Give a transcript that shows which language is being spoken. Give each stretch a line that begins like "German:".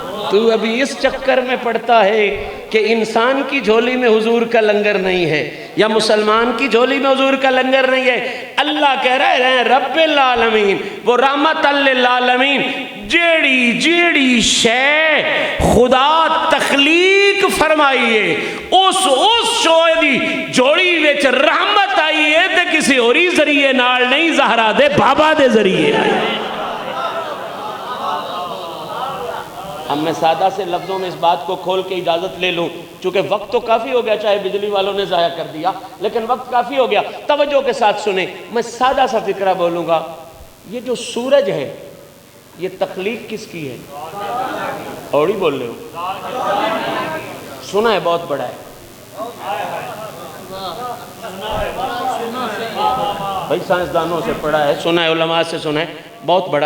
Urdu: تو ابھی اس چکر میں پڑتا ہے کہ انسان کی جھولی میں حضور کا لنگر نہیں ہے یا مسلمان کی جھولی میں حضور کا لنگر نہیں ہے. اللہ کہہ رہے ہیں رب العالمین، وہ رحمت للعالمین.
Punjabi: جیڑی شے خدا تخلیق فرمائیے اس شوئے دی جوڑی وچ رحمت آئی ہے تے کسی ہوری ذریعے نال نہیں، زہرا دے بابا دے ذریعے آئی.
Urdu: اب میں سادہ سے لفظوں میں اس بات کو کھول کے اجازت لے لوں، چونکہ وقت تو کافی ہو گیا، چاہے بجلی والوں نے ضائع کر دیا لیکن وقت کافی ہو گیا. توجہ کے ساتھ سنیں، میں سادہ سا فکرہ بولوں گا. یہ جو سورج ہے یہ تخلیق کس کی ہے؟ اور ہی بول رہے ہو، سنا ہے بہت بڑا ہے بھائی، سائنسدانوں سے پڑھا ہے، سنا ہے، علماء سے سنا ہے، بہت بڑا.